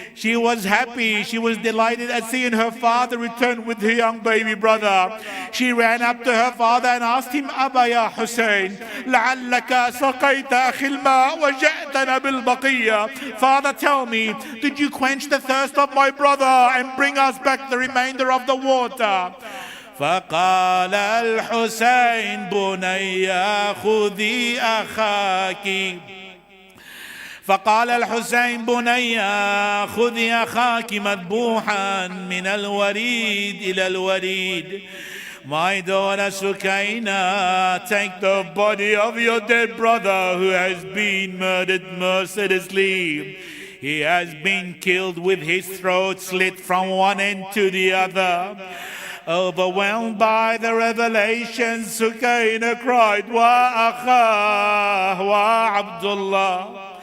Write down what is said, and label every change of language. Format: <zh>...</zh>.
<en>She was happy. She was delighted at seeing her father return with her young baby brother. She ran up to her father and asked him, Aba ya Hussein,</en> <ar>لعلك سقيت أخي الماء وجئت فَأَسْقَيْتَنَا بِالْبَقِيَّةِ.</ar> <en>Father, tell me, did you quench the thirst of my brother and bring us back the remainder of the water?</en> <ar>فقال الحسين بني خذي أخاك. فقال الحسين بني خذي أخاك مذبوحا من الوريد إلى الوريد.</ar> <en>My daughter Sukaina, take the body of your dead brother who has been murdered mercilessly. He has been killed with his throat slit from one end to the other. Overwhelmed by the revelation, Sukaina cried, Wa akha, wa Abdullah.</en>